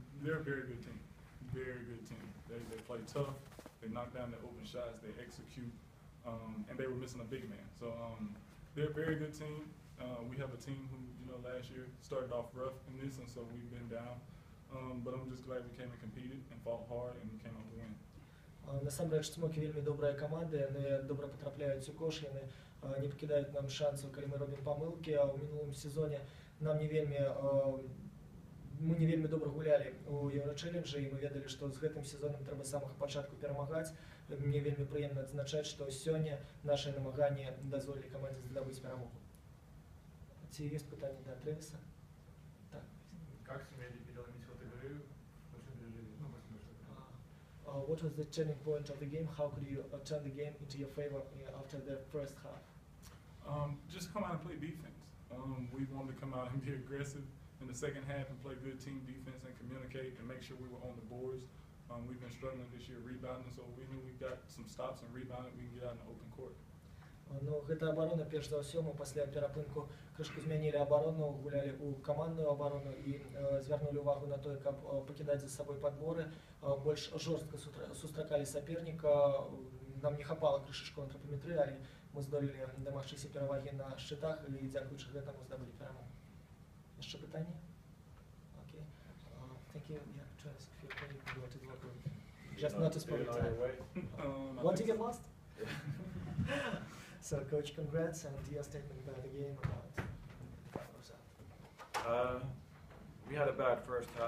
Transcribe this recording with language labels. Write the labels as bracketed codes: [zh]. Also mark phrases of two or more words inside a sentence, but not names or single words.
[en] they're a very good team. Very good team. They play tough. They knock down the open shots. They execute. And they were missing a big man. So they're a very good team. We have a team who, last year started off rough in this, and so we've been down. But I'm just glad we came and competed and fought hard and came out to win. [be] Насамрэч Цмокі вельмі добрая каманда, яны добра патрапляюць у кош, яны не пакідаюць нам шансаў, калі мы робім памылкі, а ў мінулым сезоне мы не вельмі добра гулялі у Еўрачэлленджы, і мы ведалі, што з гэтым сезонам трэба з самага пачатку перамагаць. Мне вельмі прыемна адзначаць, што сёння нашы намаганні дазволілі камандзе здабыць перамогу. Ці ёсць пытанні да Трэвіса? Так. [ru] Как сумели переломить ход игры? [en] What was the turning point of the game? How could you turn the game into your favor after the first half? Just come out and play defense. We wanted to come out and be aggressive in the second half and play good team defense and communicate and make sure we were on the boards. We've been struggling this year rebounding, so we knew we got some stops and rebounding, we can get out in the open court. [be] Ну, гэта абарона, перш за ўсё, мы пасля перапынку крышку змянілі абарону, гулялі ў камандную абарону і звярнулі ўвагу на тое, каб пакідаць за сабой падборы, больш жорстка сустракалі саперніка, нам не хапала крышачку антропаметры, але мы здолелі дамагчыся перавагі на шчытах і дзякуючы гэтаму здабылі перамогу. Яшчэ пытанні? [en] Okay. Thank you. Yeah, Travis, if you're ready to go to the locker room. Just not to spoil time. Want to get lost? So, Coach, congrats, and your statement about the game, about we had a bad first half.